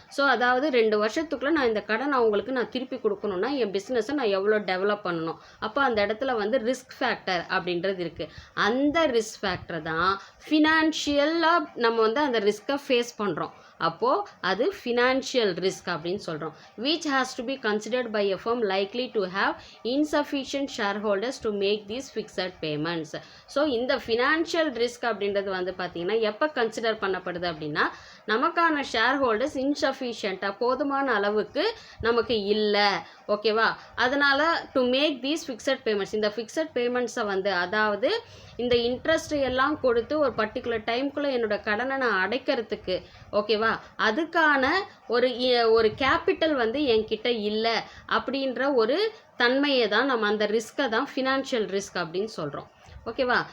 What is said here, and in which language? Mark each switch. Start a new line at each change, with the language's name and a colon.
Tamil: So அதாவது 2 வருஷத்துக்குள்ளே நான் இந்த கடன் அவங்களுக்கு நான் திருப்பி கொடுக்கணுன்னா என் பிஸ்னஸை நான் எவ்வளோ டெவலப் பண்ணணும். அப்போ அந்த இடத்துல வந்து ரிஸ்க் ஃபேக்டர் அப்படின்றது இருக்குது. அந்த ரிஸ்க் ஃபேக்டர் தான் ஃபினான்ஷியலாக நம்ம வந்து அந்த ரிஸ்க்கை ஃபேஸ் பண்ணுறோம். அப்போது அது ஃபினான்ஷியல் ரிஸ்க் அப்படின்னு சொல்கிறோம்.
English: which has to be considered by a firm likely to have insufficient shareholders to make these fixed payments.
Tamil: So இந்த ஃபினான்ஷியல் ரிஸ்க் அப்படின்றது வந்து பார்த்திங்கன்னா எப்போ கன்சிடர் பண்ணப்படுது அப்படின்னா நமக்கான ஷேர் ஹோல்டர்ஸ் இன்சஃபிஷியண்ட்டாக போதுமான அளவுக்கு நமக்கு இல்லை. ஓகேவா? அதனால்
English: to make these fixed payments,
Tamil: இந்த ஃபிக்ஸட் பேமெண்ட்ஸை வந்து அதாவது இந்த இன்ட்ரெஸ்ட் எல்லாம் கொடுத்து ஒரு பர்டிகுலர் டைம்குள்ளே என்னோட கடனை நான் அடைக்கிறதுக்கு, ஓகேவா, அதுக்கான ஒரு கேபிட்டல் வந்து என்கிட்ட இல்லை அப்படின்ற ஒரு தன்மையை தான் நம்ம அந்த ரிஸ்க்கை தான் ஃபினான்ஷியல் ரிஸ்க் அப்படின்னு சொல்கிறோம். ஓகேவா?